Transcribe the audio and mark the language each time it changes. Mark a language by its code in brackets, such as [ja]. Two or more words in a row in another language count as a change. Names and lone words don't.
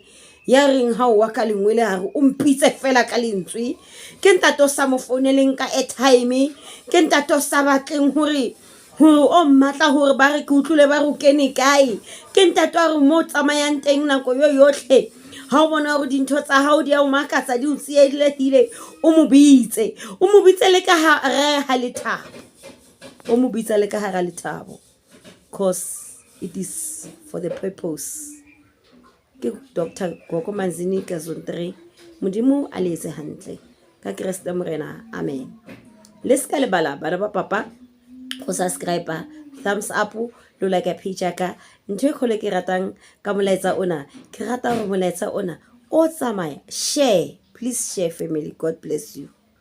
[st] ya reng ha o wa ka lengwele ha re o mpitse fela ka lentswe ke ntate o sa mo founeleng ka airtime ke ntate o sa batleng hore o mmatla hore ba re ke utlwile ba re o kene kae ke ntate wa re mo tsamayang teng nako yo yohle ha o bona hore dintho tsa hao di a o makatsa di o tsielehile o mo bitse le ka ha lethabo o mo bitsa le ka hara lethabo [en] cause it is for the purpose. [st] Ke Dr. Gogo Manzini ka zone 3 modimo a letse hantle ka Kriste morena amen. Le ska lebala bana ba papa go [en] subscribe thumbs up [st] lo [en] like page [st] ka ntwe khole ke ratang ka molaetsa ona ke rata gore molaetsa ona o tsamaya [en] share please share family. God bless you.